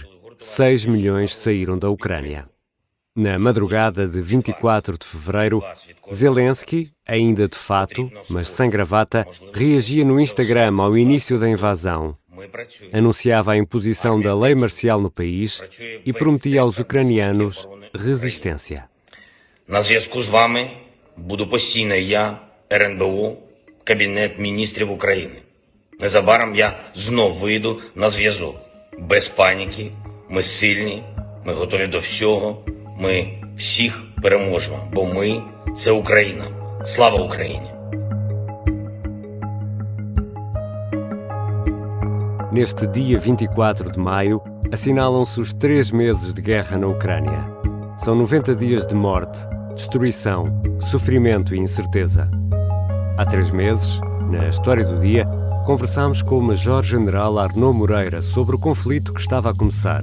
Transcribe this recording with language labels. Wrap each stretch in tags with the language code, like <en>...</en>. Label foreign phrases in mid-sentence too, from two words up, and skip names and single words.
<pt>6 milhões saíram da Ucrânia. Na madrugada de 24 de fevereiro, Zelensky, ainda de fato, mas sem gravata, reagia no Instagram ao início da invasão. Anunciava a imposição da lei marcial no país e prometia aos ucranianos resistência.</pt> <uk>На зв'язку з вами буду постійно я, РНБО, Кабінет міністрів України. Незабаром я знов вийду на зв'язок. Без паніки, ми сильні, ми готові до всього, ми всіх переможемо, бо ми – це Україна. Слава Україні!</uk> <pt>Neste dia 24 de maio, assinalam-se os 3 meses de guerra na Ucrânia. São 90 dias de morte, destruição, sofrimento e incerteza. Há 3 meses, na História do Dia, conversámos com o Major-General Arnaud Moreira sobre o conflito que estava a começar.</pt>